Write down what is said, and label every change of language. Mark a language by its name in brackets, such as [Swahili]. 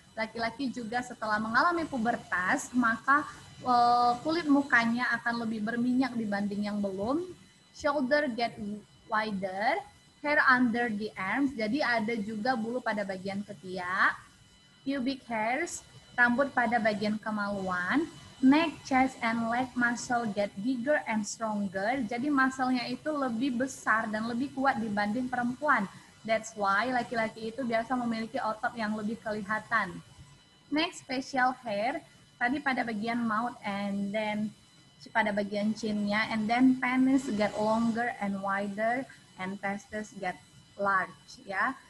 [Indonesian] Laki-laki juga setelah mengalami pubertas, maka kulit mukanya akan lebih berminyak dibanding yang belum. [English] Shoulder get wider, hair under the arms, [Indonesian] jadi ada juga bulu pada bagian ketiak. [English] Pubic hairs, [Indonesian] rambut pada bagian kemaluan. [English] Neck, chest, and leg muscle get bigger and stronger. [Indonesian] Jadi muscle-nya itu lebih besar dan lebih kuat dibanding perempuan. [English] That's why [Indonesian] laki-laki itu biasa memiliki otot yang lebih kelihatan. [English] Next, facial hair. [Indonesian] Tadi pada bagian [English] mouth and then [Indonesian] pada bagian chin-nya. [English] And then penis get longer and wider and testes get large ya.